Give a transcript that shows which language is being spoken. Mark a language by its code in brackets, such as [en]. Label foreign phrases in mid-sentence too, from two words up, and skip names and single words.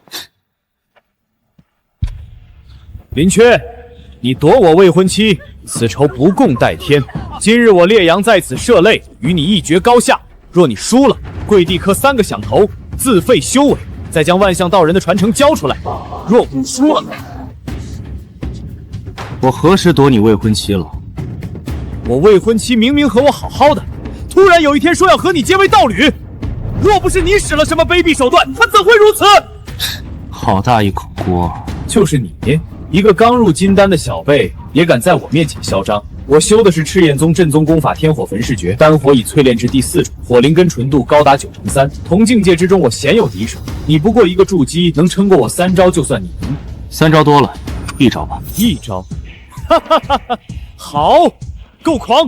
[zh] 林缺，你奪我未婚妻，此仇不共戴天。今日我烈陽在此設擂，與你一決高下。若你輸了，跪地磕3個響頭，自廢修為，再將萬象道人的傳承交出來。若不輸了，我何時奪你未婚妻了？我未婚妻明明和我好好的，突然有一天說要和你結為道侶。若不是你使了什麼卑鄙手段，他怎會如此？好大一口鍋！就是你，一個剛入金丹的小輩，也敢在我面前囂張。我修的是赤焰宗正宗功法天火焚世訣，丹火已淬煉至第4種，火靈根純度高達93%，同境界之中我鲜有敵手。你不過一個築基，能撐過我3招，就算你贏。 3招多了，1招吧。 1招，哈哈哈哈！好， 夠狂！